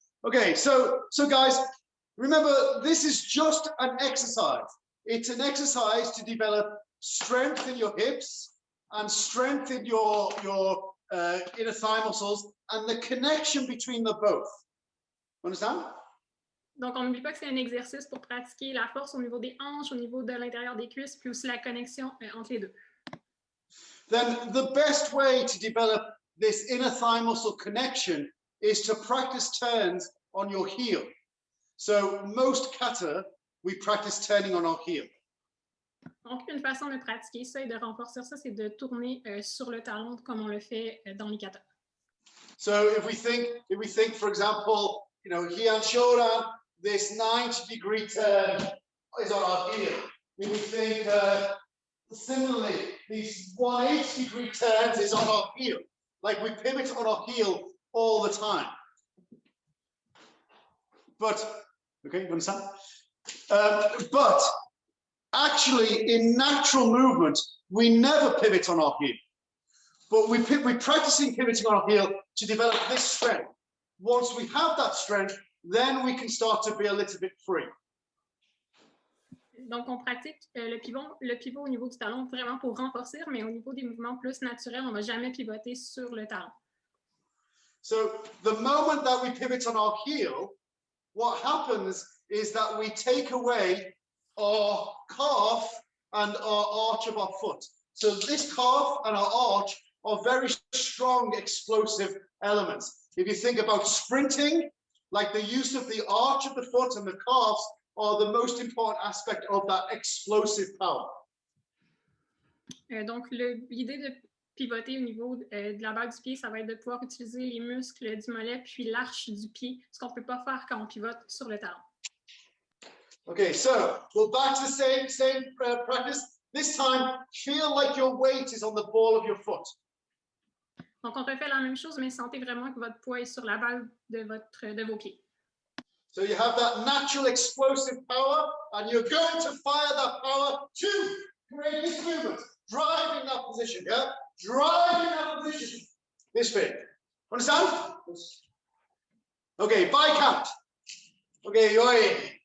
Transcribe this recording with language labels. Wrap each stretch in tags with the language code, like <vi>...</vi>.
<en>Okay, so guys, remember, this is just an exercise. It's an exercise to develop strength in your hips and strength in your inner thigh muscles and the connection between the both. Understand?</en> <fr>Donc, on n'oublie pas que c'est un exercice pour pratiquer la force au niveau des hanches, au niveau de l'intérieur des cuisses, puis aussi la connexion entre les deux.</fr> <en>Then the best way to develop this inner thigh muscle connection is to practice turns on your heel. So most kata, we practice turning on our heel.</en> <fr>Donc, une façon de pratiquer ça et de renforcer ça, c'est de tourner sur le talon comme on le fait dans les katas.</fr> <en>So if we think, for example, you know, Heian Shodan, this 90-degree turn is on our heel. If we think similarly, these 180-degree turns is on our heel. Like we pivot on our heel all the time. But, okay, you understand? But actually, in natural movement, we never pivot on our heel. But we're practicing pivoting on our heel to develop this strength. Once we have that strength, then we can start to be a little bit free.</en> <fr>Donc, on pratique le pivot au niveau du talon vraiment pour renforcer, mais au niveau des mouvements plus naturels, on ne va jamais pivoter sur le talon.</fr> <en>So the moment that we pivot on our heel, what happens is that we take away our calf and our arch of our foot. So this calf and our arch are very strong, explosive elements. If you think about sprinting, like the use of the arch of the foot and the calves are the most important aspect of that explosive power.</en> <fr>Donc, l'idée de pivoter au niveau de la balle du pied, ça va être de pouvoir utiliser les muscles du mollet puis l'arche du pied, ce qu'on ne peut pas faire quand on pivote sur le talon.</fr> <en>Okay, so we're back to the same practice. This time, feel like your weight is on the ball of your foot.</en> <fr>Donc, on refait la même chose, mais sentez vraiment que votre poids est sur la balle de vos pieds.</fr> <en>So you have that natural explosive power, and you're going to fire that power to create this movement, driving that position, yeah? Driving that position, this way. Understand? Okay, by count. Okay, you're in.</en>